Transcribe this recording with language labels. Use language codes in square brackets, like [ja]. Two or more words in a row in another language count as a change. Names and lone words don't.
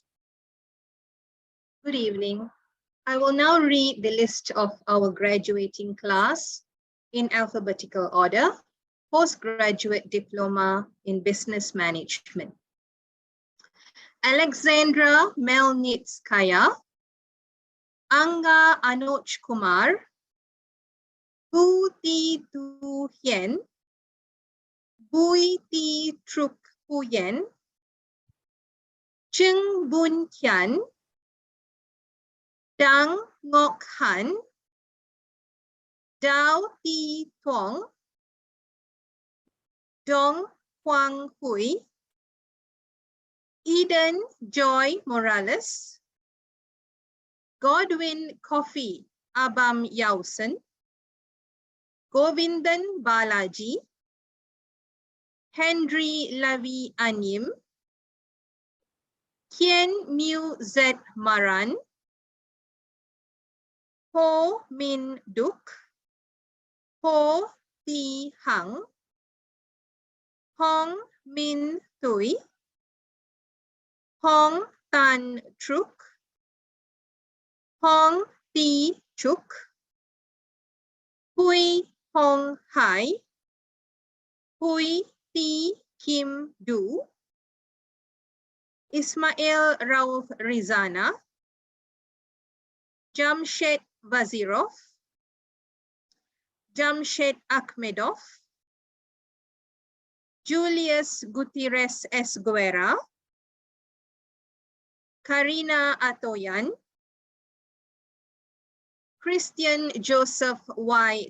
[en] Good evening. I will now read the list of our graduating class in alphabetical order, postgraduate diploma in business management. Alexandra Melnitskaya, Anga Anuj Kumar, Bu Ti Tu Hien, Bui Ti Truk Huyen, Cheng Bun Kian, Dang Ngok Han, Dao Ti Tuong, Dong Huang Hui, Eden Joy Morales, Godwin Kofi Abam Yausen, Govindan Balaji, Henry Lavi Anyim, Kien Mu Z Maran, Ho Min Duk, Ho Ti Hang, Hong Min Thui, Hong Tan Truk, Hong Ti Chuk, Hui Hong Hai, Hui T. Kim Du, Ismail Rauf Rizana, Jamshed Vazirov, Jamshed Akhmedov, Julius Gutierrez Esguera, Karina Atoyan, Christian Joseph Y.